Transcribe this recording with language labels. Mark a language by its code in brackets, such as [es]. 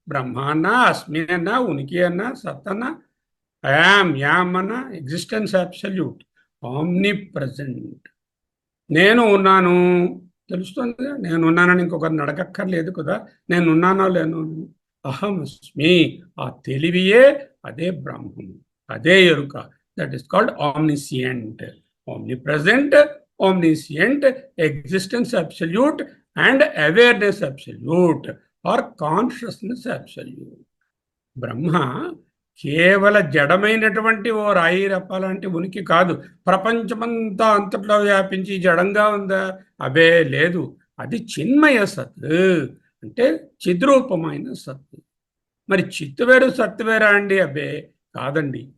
[te] బ్రహ్మ అన్నా, అస్మి అన్నా, ఉనికి అన్నా, సత్ అన్నా, యామ్ అన్నా, [en] Existence absolute, omnipresent. [te] నేను ఉన్నాను తెలుస్తుంది, నేను ఉన్నానని ఇంకొకరిని అడగక్కర్లేదు కదా. నేను ఉన్నానో లేను, [sa] అహం అస్మి, [te] ఆ తెలివియే అదే బ్రహ్మము, అదే ఎరుక. [en] That is called omniscient, omnipresent, omniscient, existence absolute and awareness absolute or consciousness absolute. [te] బ్రహ్మ కేవల జడమైనటువంటి ఓ రాయి రప్పాలంటి ఉనికి కాదు. ప్రపంచమంతా అంతట్లో వ్యాపించి జడంగా ఉందా? అబే లేదు. అది చిన్మయ సత్, అంటే చిద్రూపమైన సత్. మరి చిత్తు వేరు సత్తు వేరా అండి? అబ్బే కాదండి.